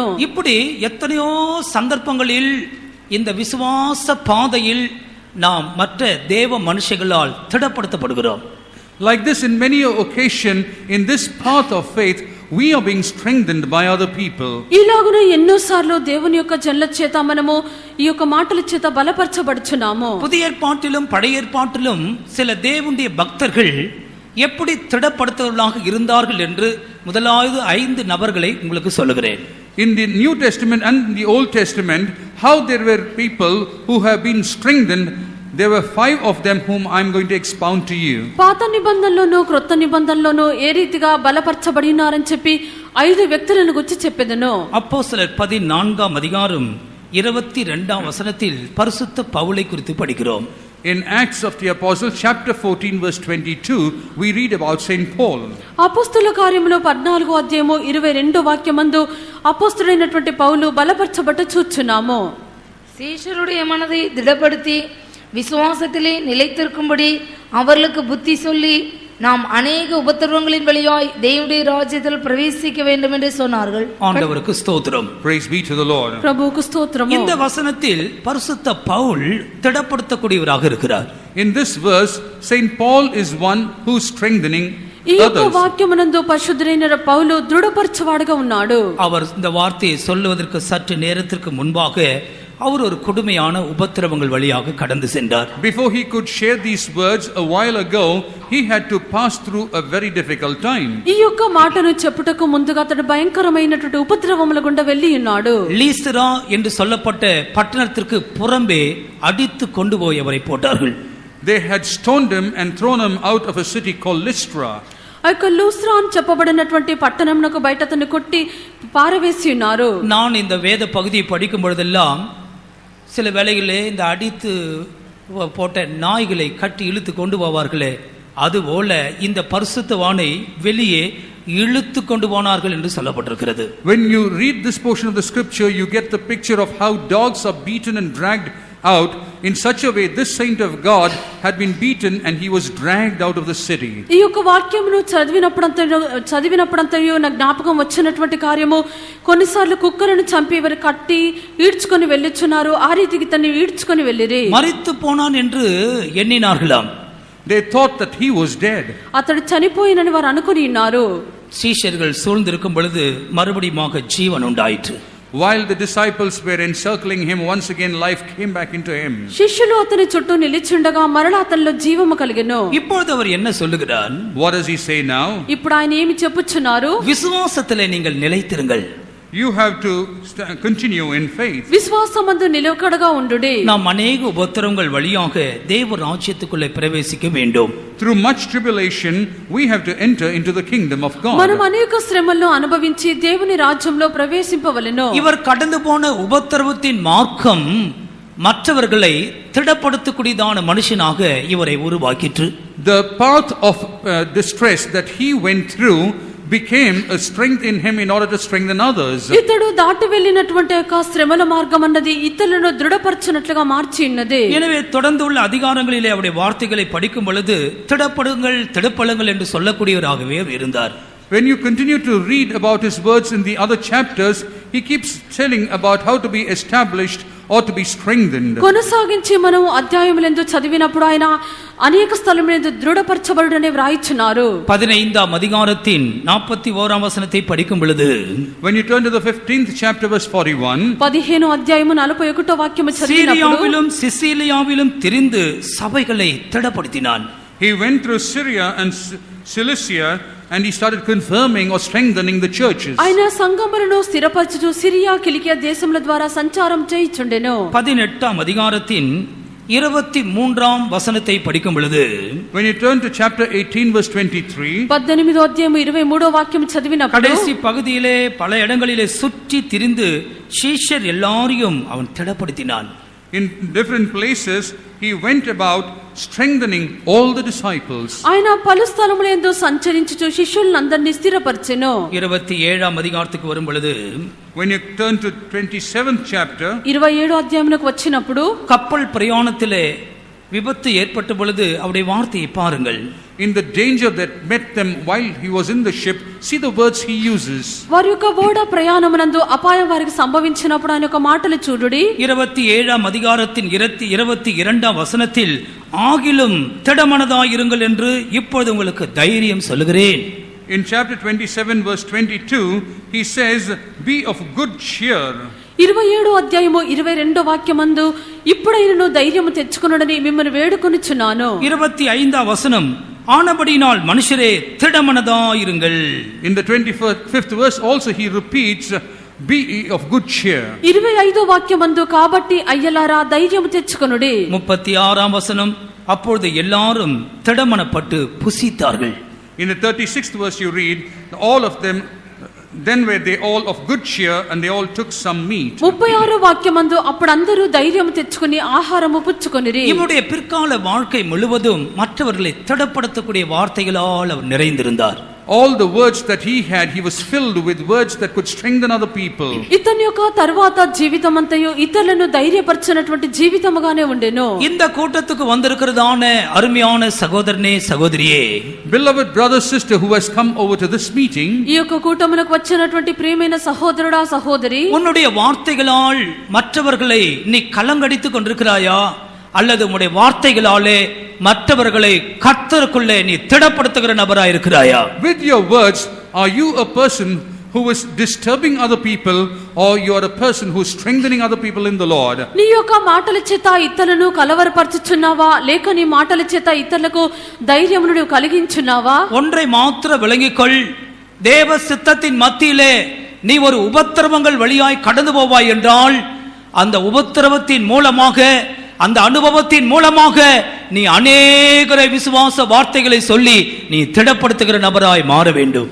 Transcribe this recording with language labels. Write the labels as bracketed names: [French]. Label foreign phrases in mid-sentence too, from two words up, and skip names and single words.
[Tamil] இப்படி எத்தனையோ சந்தர்ப்பங்களில் இந்த விசுவாச பாதையில் நாம் மற்ற தேவ மனுஷர்களால் திடப்படுத்தப்படுகிறோம். [English] Like this, in many occasion, in this path of faith, we are being strengthened by other people. [Telugu] ఇలాగున ఎన్నోసార్లు దేవుని యొక్క జనుల చేత మనము ఈ యొక్క మాటల చేత బలపరచబడుచున్నాము. [Tamil] புதிய ஏற்பாட்டிலும் பழைய ஏற்பாட்டிலும் சில தேவனுடைய பக்தர்கள் எப்படி திடப்படுத்தவர்களாக இருந்தார்கள் என்று முதலாவது 5 நபர்களை உங்களுக்கு சொல்லுகிறேன். [English] In the New Testament and the Old Testament, how there were people who have been strengthened. There were 5 of them whom I am going to expound to you. [Telugu] పాత నిబంధనలోను క్రొత్త నిబంధనలోను ఏ రీతిగా బలపరచబడినారని చెప్పి 5 వ్యక్తులను గురించి చెప్పెదను. [Tamil] அப்போஸ்தலர் 14 அதிகாரம் 22 வசனத்தில் பரிசுத்த பவுலை குறித்து படிக்கிறோம். [English] In Acts of the Apostles, chapter 14, verse 22, we read about Saint Paul. [Telugu] అపోస్తుల కార్యములు 14వ అధ్యాయము 22వ వాక్యమందు అపోస్తుడైనటువంటి పౌలు బలపరచబట్ట చూచున్నాము. [Tamil] சீஷருடைய மனதை திடப்படுத்தி விசுவாசத்திலே நிலைத்திருக்கும்படி அவர்களுக்கு புத்தி சொல்லி நாம் அநேக உபத்திரவங்களின் வழியாய் தேவனுடைய ராஜ்யத்தில் பிரவேசிக்க வேண்டும் என்று சொன்னார்கள். ஆண்டவருக்கு ஸ்தோத்திரம். [English] Praise be to the Lord. [Telugu] ప్రభువుకు స్తోత్రము. [Tamil] இந்த வசனத்தில் பரிசுத்த பவுல் திடப்படுத்தக்கூடியவராக இருக்கிறார். [English] In this verse, Saint Paul is one who is strengthening [Telugu] ఈ యొక్క [English] others. [Telugu] వాక్యమునందు పరిశుద్ధుడైన పౌలు దృఢపరచువాడుగా ఉన్నాడు. [Tamil] அவர் இந்த வார்த்தையை சொல்லுவதற்கு சற்று நேரத்திற்கு முன்பாக அவர் ஒரு கொடுமையான உபத்திரவங்கள் வழியாக கடந்து சென்றார். [English] Before he could share these words a while ago, he had to pass through a very difficult time. [Telugu] ఈ యొక్క మాటను చెప్పుటకు ముందుగా అతడు భయంకరమైనటువంటి ఉపద్రవముల గుండా వెళ్ళి ఉన్నాడు. [Tamil] லீஸ்திரா என்று சொல்லப்பட்ட பட்டணத்திற்கு புறம்பே அடித்து கொண்டு போய் அவரை போட்டார்கள். [English] They had stoned him and thrown him out of a city called Lystra. [Telugu] ఆ యొక్క లూస్త్రా అని చెప్పబడినటువంటి పట్టణమునకు బయట అతన్ని కొట్టి పారవేసి ఉన్నారు. [Tamil] நான் இந்த வேத பகுதியை படிக்கும் பொழுதெல்லாம் சில வேளைகளிலே இந்த அடித்து போட்ட நாய்களை கட்டி இழுத்து கொண்டு போவார்களே, அதுபோல இந்த பரிசுத்தவானை வெளியே இழுத்து கொண்டு போனார்கள் என்று சொல்லப்பட்டிருக்கிறது. [English] When you read this portion of the scripture, you get the picture of how dogs are beaten and dragged out. In such a way, this saint of God had been beaten and he was dragged out of the city. [Telugu] ఈ యొక్క వాక్యమును చదివినప్పుడంతయు నా జ్ఞాపకం వచ్చినటువంటి కార్యము, కొన్నిసార్లు కుక్కలను చంపి వారు కట్టి ఈడ్చుకొని వెళ్ళుచున్నారు. ఆ రీతికి తన్ని ఈడ్చుకొని వెళ్ళిరి. [Tamil] மரித்து போனான் என்று எண்ணினார்களாம். [English] They thought that he was dead. [Telugu] అతడు చనిపోయినని వారు అనుకుని ఉన్నారు. [Tamil] சீஷர்கள் சூழ்ந்திருக்கும் பொழுது மறுபடியுமாக ஜீவன் உண்டாயிற்று. [English] While the disciples were encircling him, once again life came back into him. [Telugu] శిష్యులు అతని చుట్టూ నిలిచిండగా మరలా అతనిలో జీవము కలిగెను. [Tamil] இப்பொழுது அவர் என்ன சொல்லுகிறார்? [English] What does he say now? [Telugu] ఇప్పుడు ఆయన ఏమి చెప్పుచున్నారు? [Tamil] விசுவாசத்திலே நீங்கள் நிலைத்திருங்கள். [English] You have to continue in faith. [Telugu] విశ్వాసమందు నిలకడగా ఉండుడి. [Tamil] நாம் அநேக உபத்திரவங்கள் வழியாக தேவ ராஜ்யத்துக்குள்ளே பிரவேசிக்க வேண்டும். [English] Through much tribulation, we have to enter into the kingdom of God. [Telugu] మనం అనేక శ్రమలను అనుభవించి దేవుని రాజ్యంలో ప్రవేశింపవలెను. [Tamil] இவர் கடந்து போன உபத்திரவத்தின் மார்க்கம் மற்றவர்களை திடப்படுத்தக்கூடியதான மனுஷனாக இவரை உருவாக்கிற்று. [English] The path of distress that he went through became a strength in him in order to strengthen others. [Telugu] ఇతడు దాటి వెళ్ళినటువంటి యొక్క శ్రమల మార్గం అన్నది ఇతరులను దృఢపరచునట్లుగా మార్చి ఉన్నది. [Tamil] எனவே தொடர்ந்து உள்ள அதிகாரங்களிலே அவருடைய வார்த்தைகளை படிக்கும் பொழுது திடப்படுங்கள் திடப்படுங்கள் என்று சொல்லக்கூடியவராகவே இருந்தார். [English] When you continue to read about his words in the other chapters, he keeps telling about how to be established or to be strengthened. [Telugu] కొనసాగించి మనం అధ్యాయములందు చదివినప్పుడు ఆయన అనేక స్థలములందు దృఢపరచబడుడనే వ్రాయిచున్నారు. [Tamil] 15ஆம் அதிகாரத்தின் 41ஆம் வசனத்தை படிக்கும் பொழுது, [English] When you turn to the 15th chapter verse 41, [Telugu] 15వ అధ్యాయము 41వ వాక్యము చదివినప్పుడు [Tamil] சீரியாவிலும் சிசிலியாவிலும் திரிந்து சபைகளை திடப்படுத்தினான். [English] he went through Syria and Cilicia and he started confirming or strengthening the churches. [Telugu] ఆయన సంఘములను స్థిరపరచుచు సిరియా కిలికియా దేశముల ద్వారా సంచారం చేయుచుండెను. [Tamil] 18ஆம் அதிகாரத்தின் 23ஆம் வசனத்தை படிக்கும் பொழுது, [English] When you turn to chapter 18 verse 23, [Telugu] 18వ అధ్యాయము 23వ వాక్యం చదివినప్పుడు [Tamil] கடைசி பகுதியிலே பல இடங்களிலே சுற்றி திரிந்து சீஷர் எல்லாரையும் அவன் திடப்படுத்தினான். [English] in different places he went about strengthening all the disciples. [Telugu] ఆయన పలు స్థలములందు సంచరించుచు శిష్యులందరినీ స్థిరపరిచెను. [Tamil] 27ஆம் அதிகாரத்துக்கு வரும் பொழுது, [English] When you turn to 27th chapter, [Telugu] 27వ అధ్యాయమునకు వచ్చినప్పుడు [Tamil] கப்பல் பிரயாணத்திலே விபத்து ஏற்பட்ட பொழுது அவருடைய வார்த்தையை பாருங்கள். [English] in the danger that met them while he was in the ship, see the words he uses. [Telugu] వారి యొక్క ఓడ ప్రయాణమునందు అపాయం వారికి సంభవించినప్పుడు ఆయన యొక్క మాటలు చూడుడి. [Tamil] 27ஆம் அதிகாரத்தின் 22ஆம் வசனத்தில், ஆகிலும் திடமனதாயிருங்கள் என்று இப்பொழுது உங்களுக்கு தைரியம் சொல்லுகிறேன். [English] In chapter 27 verse 22, he says, be of good cheer. [Telugu] 27వ అధ్యాయము 22వ వాక్యమందు ఇప్పుడైనను ధైర్యము తెచ్చుకొనుడని మిమ్మల్ని వేడుకొనుచున్నాను. [Tamil] 25ஆம் வசனம், ஆனபடினால் மனுஷரே திடமனதாயிருங்கள். [English] In the 25th verse also he repeats, be of good cheer. [Telugu] 25వ వాక్యమందు కాబట్టి అయ్యలారా ధైర్యము తెచ్చుకొనుడి. [Tamil] 36ஆம் வசனம், அப்பொழுது எல்லாரும் திடமனப்பட்டு புசித்தார்கள். [English] In the 36th verse you read, all of them Then were they all of good cheer, and they all took some meat. [Telugu] 36 వాక్యమందు అప్పుడు అందరూ ధైర్యం తెచ్చుకొని ఆహారము పుచ్చుకొనిరి. [Tamil] இவருடைய பிற்கால வாழ்க்கை முழுவதும் மற்றவர்களை திடப்படுத்தக்கூடிய வார்த்தைகளால் அவர் நிறைந்திருந்தார். [English] All the words that he had, he was filled with words that could strengthen other people. [Telugu] ఇతని యొక్క తరువాత జీవితమంతయు ఇతరులను ధైర్యపరచినటువంటి జీవితముగానే ఉండెను. [Tamil] இந்த கூட்டத்துக்கு வந்திருக்கிறதான அருமையான சகோதரனே சகோதரியே, [English] Beloved brother sister who has come over to this meeting, [Telugu] ఈ యొక్క కూటమునకు వచ్చినటువంటి ప్రియమైన సహోదరుడా సహోదరి, [Tamil] உன்னுடைய வார்த்தைகளால் மற்றவர்களை நீ கலங்கடித்துக் கொண்டிருக்கிறாயா, அல்லது உன்னுடைய வார்த்தைகளாலே மற்றவர்களை கர்த்தருக்குள்ளே நீ திடப்படுத்துகிற நபராய் இருக்கிறாயா? [English] with your words, are you a person who is disturbing other people, or you are a person who is strengthening other people in the Lord? [Telugu] నీ యొక్క మాటల చేత ఇతరులను కలవరపరచుచున్నావా, లేక నీ మాటల చేత ఇతరులకు ధైర్యమును నువ్వు కలిగించున్నావా? [Tamil] ஒன்றை மாத்திர விளங்கிக்கொள், தேவ சித்தத்தின் மத்தியிலே நீ ஒரு உபத்திரவங்கள் வழியாய் கடந்து போவாய் என்றால், அந்த உபத்திரவத்தின் மூலமாக, அந்த அனுபவத்தின் மூலமாக நீ அநேகரை விசுவாச வார்த்தைகளை சொல்லி நீ திடப்படுத்துகிற நபராய் மாற வேண்டும்.